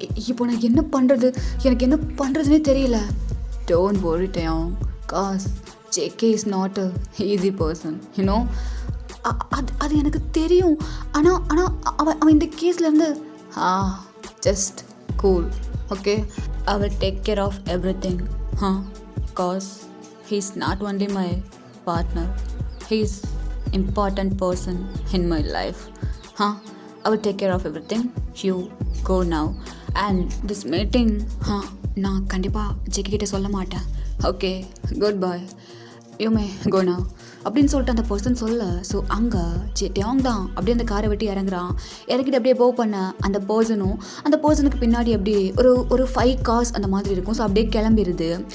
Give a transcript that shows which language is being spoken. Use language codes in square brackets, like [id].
[ta] இப்போ நான் என்ன பண்ணுறது, எனக்கு என்ன பண்ணுறதுனே தெரியல. [en] Don't worry டயோங், cause JK is not a easy person, you know. [ta] அது எனக்கு தெரியும். ஆனால் ஆனால் அவன் இந்த கேஸ்லேருந்து [en] Just cool, okay. I will take care of everything, cause he is not only my partner, he is important person in my life. I will take care of everything. You go now. And this meeting, [ta] நான் கண்டிப்பாக ஜெகி கிட்ட சொல்ல மாட்டேன். [en] okay, goodbye, you may go now [ta] அப்படின்னு சொல்லிட்டு அந்த person சொல்ல. So அங்கே டேங் தான் அப்படியே அந்த காரை விட்டு இறங்குறான். இறங்கிட்டு அப்படியே போ பண்ண அந்த பர்சனும், அந்த பர்சனுக்கு பின்னாடி அப்படியே ஒரு 5 cars அந்த மாதிரி இருக்கும். ஸோ அப்படியே கிளம்பிடுது.